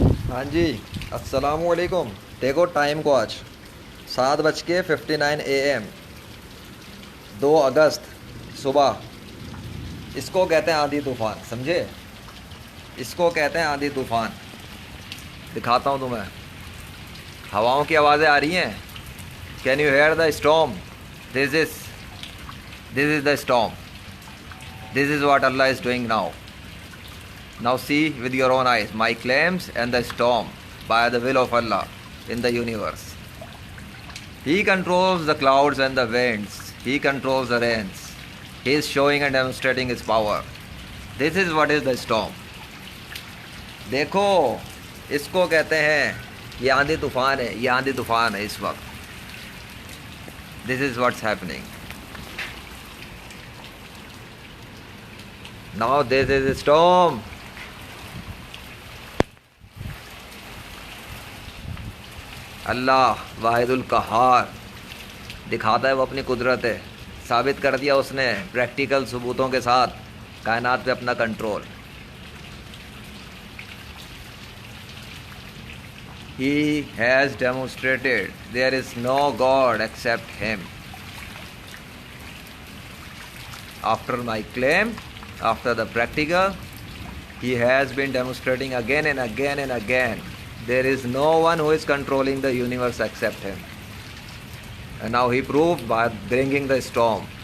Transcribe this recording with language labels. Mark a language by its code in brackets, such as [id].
[ur] ہاں جی، السلام علیکم۔ دیکھو ٹائم کو، آج 7:59 AM، 2 اگست صبح۔ اس کو کہتے ہیں آندھی طوفان، سمجھے؟ اس کو کہتے ہیں آندھی طوفان۔ دکھاتا ہوں تمہیں، ہواؤں کی آوازیں آ رہی ہیں۔ [en] Can you hear the storm? This is the storm, this is what Allah is doing now. Now see with your own eyes my claims and the storm by the will of Allah in the universe. He controls the clouds and the winds. He controls the rains. He is showing and demonstrating his power. This is what is the storm. [ur] دیکھو، اس کو کہتے ہیں، یہ آندھی طوفان ہے، یہ آندھی طوفان ہے اس وقت۔ [en] This is what's happening. Now this is a storm. [ur] اللہ واحد القہار دکھاتا ہے، وہ اپنی قدرت ہے، ثابت کر دیا اس نے پریکٹیکل ثبوتوں کے ساتھ کائنات پہ اپنا control. [en] He has demonstrated there is no God except him. After my claim, after the practical, he has been demonstrating again and again and again. There is no one who is controlling the universe except him. And now he proved by bringing the storm.